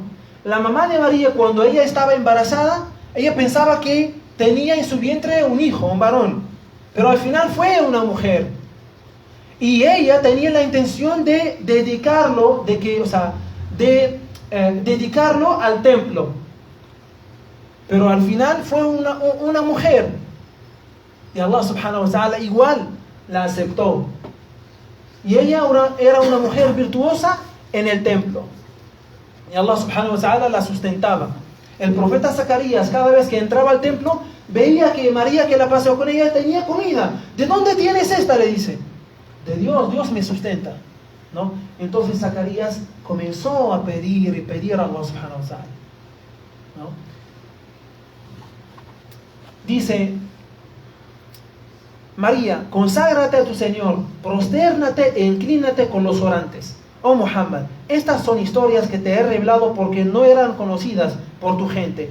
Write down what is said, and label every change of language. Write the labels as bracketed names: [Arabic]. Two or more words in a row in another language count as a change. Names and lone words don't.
[Spanish] La mamá de María, cuando ella estaba embarazada, ella pensaba que tenía en su vientre un hijo, un varón, pero al final fue una mujer. Y ella tenía la intención de dedicarlo, dedicarlo al templo. Pero al final fue una mujer. Y Allah [Arabic] سبحانه وتعالى [Spanish] igual la aceptó. Y ella era una mujer virtuosa en el templo. Y Allah [Arabic] سبحانه وتعالى [Spanish] la sustentaba. El profeta Zacarías, cada vez que entraba al templo, veía que María, que la pasó con ella, tenía comida. ¿De dónde tienes esta?, le dice. De Dios, Dios me sustenta, ¿no? Entonces Zacarías comenzó a pedir y pedir a Allah [Arabic] سبحانه وتعالى, [Spanish] ¿no? Dice: María, conságrate a tu Señor, prostérnate e inclínate con los orantes. Oh Muhammad, estas son historias que te he revelado porque no eran conocidas por tu gente.